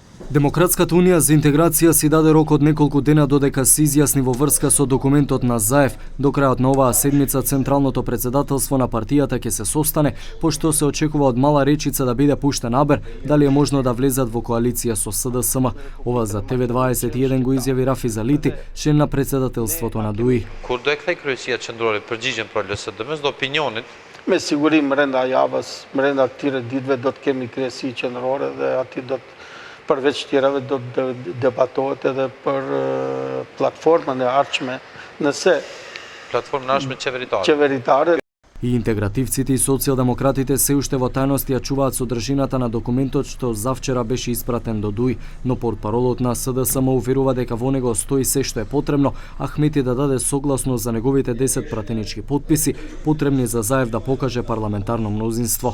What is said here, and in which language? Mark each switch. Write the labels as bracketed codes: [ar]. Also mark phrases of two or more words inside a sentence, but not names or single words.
[mk] Демократската унија за интеграција си даде рок од неколку дена додека се изјасни во врска со документот на ЗАЕВ. До крајот на оваа седмица Централното претседателство на партијата ќе се состане, пошто се очекува од Мала Речица да биде пуштен абер дали е можно да влезат во коалиција со СДСМ. Ова за TV21 го изјави Рафи Залити, член на претседателството на ДУИ. [sq] Kur do e kthej Kryesia Qendrore përgjigjen për LSD-s dhe opinionit? Me siguri brenda javës, brenda këtyre ditëve do të kemi kryesi qendrore dhe aty do të përveç tjerave do të debatohet edhe për platformën e ardhshme, nëse Platformën e ardhshme qeveritare. [mk] И интегративците и социјалдемократите се уште во тајност ја чуваат содржината на документот што завчера беше испратен до ДУИ, но портпаролот на СДСМ уверува дека во него стои се што е потребно, Ахмети да даде согласност за неговите 10 пратенички потписи, потребни за ЗАЕВ да покаже парламентарно мнозинство.